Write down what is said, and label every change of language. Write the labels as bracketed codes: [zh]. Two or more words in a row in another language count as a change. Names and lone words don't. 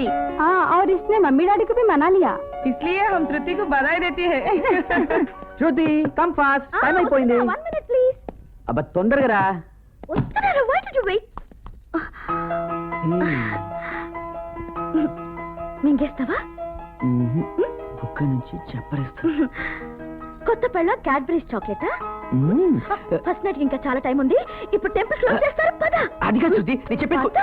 [hi] और इसने मम्मी डैडी को भी मना लिया, इसलिए हम श्रुति को बधाई देती है. [te] శృతి [en] come fast, [te] టైం అయిపోయింది. [en] 1 minute please. [te] అబ్బా తొందరగా రా. వస్తున్నారా? [en] why did you wait? [te] మింగేస్తావా? బుక్క నుంచి చెప్పరేస్తా. కొత్త పెళ్ళ క్యాడ్బరీస్ చాక్లెటా? [en] first night [te] ఇంకా చాలా టైం ఉంది. ఇప్పుడు [en] temple close [te] చేస్తారు. పద. అది కాదు శృతి, నేను చెప్పేది.